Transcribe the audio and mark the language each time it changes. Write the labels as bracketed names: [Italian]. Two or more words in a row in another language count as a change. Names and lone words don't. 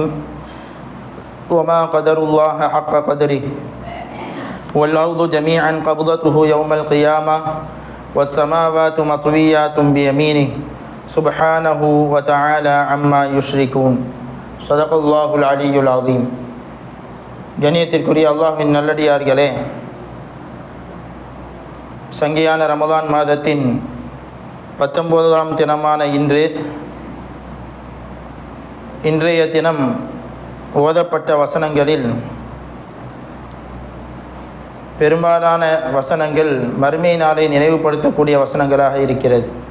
[Arabic] وما قدر الله حق قدره والأرض جميعا قبضته يوم القيامة والسماوات مطويات بيمينه سبحانه وتعالى عما يشركون. صدق الله العلي العظيم. [Tamil] கண்ணியத்திற்குரிய அல்லாஹ்வின் நல்லடியார்களே, சங்கியான ரமதான் மாதத்தின் 19ஆம் தினமான இன்றைய தினம் ஓதப்பட்ட வசனங்களில் பெரும்பாலான வசனங்கள் மறுமை நாளை நினைவுபடுத்தக்கூடிய வசனங்களாக இருக்கிறது.